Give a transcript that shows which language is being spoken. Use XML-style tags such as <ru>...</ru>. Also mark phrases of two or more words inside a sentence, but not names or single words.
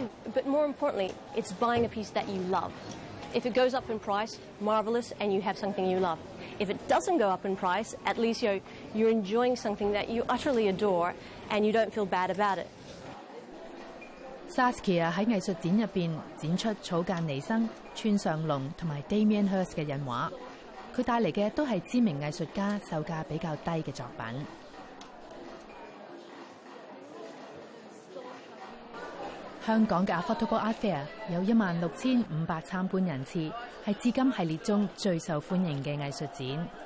<en>But more importantly, it's buying a piece that you love. If it goes up in price, marvelous, and you have something you love. If it doesn't go up in price, at least you're enjoying something that you utterly adore, and you don't feel bad about it.</en> <yue>Saskia 喺藝術展入邊展出草間彌生、村上隆同埋 Damien Hirst 嘅印畫。佢帶嚟嘅都係知名藝術家售價比較低嘅作品。香港嘅 Affordable Art Fair 有16500參觀人次，係至今系列中最受歡迎嘅藝術展。</yue>